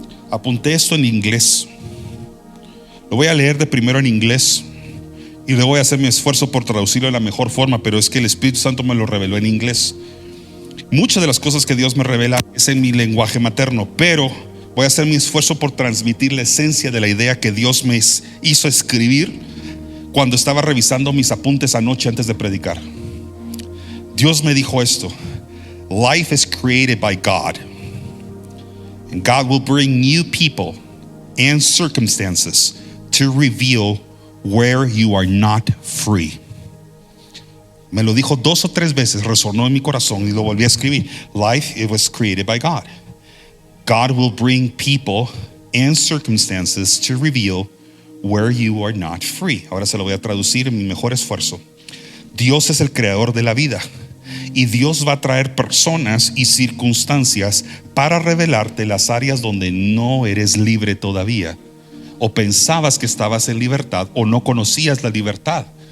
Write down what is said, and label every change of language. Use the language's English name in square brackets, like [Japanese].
[Spanish] Apunté esto en inglés. Lo voy a leer de primero en inglés y luego voy a hacer mi esfuerzo por traducirlo de la mejor forma, pero es que el Espíritu Santo me lo reveló en inglés. Muchas de las cosas que Dios me revela es en mi lenguaje materno, pero voy a hacer mi esfuerzo por transmitir la esencia de la idea que Dios me hizo escribir cuando estaba revisando mis apuntes anoche antes de predicar. Dios me dijo esto: [English] life is created by God, and God will bring new people and circumstances to reveal where you are not free. [Spanish] Me lo dijo 2 o 3 veces, resonó en mi corazón y lo volví a escribir. [English] Life, it was created by God. God will bring people and circumstances to reveal where you are not free. [Spanish] Ahora se lo voy a traducir en mi mejor esfuerzo. Dios es el creador de la vida y Dios va a traer personas y circunstancias para revelarte las áreas donde no eres libre todavía, o pensabas que estabas en libertad, o no conocías la libertad.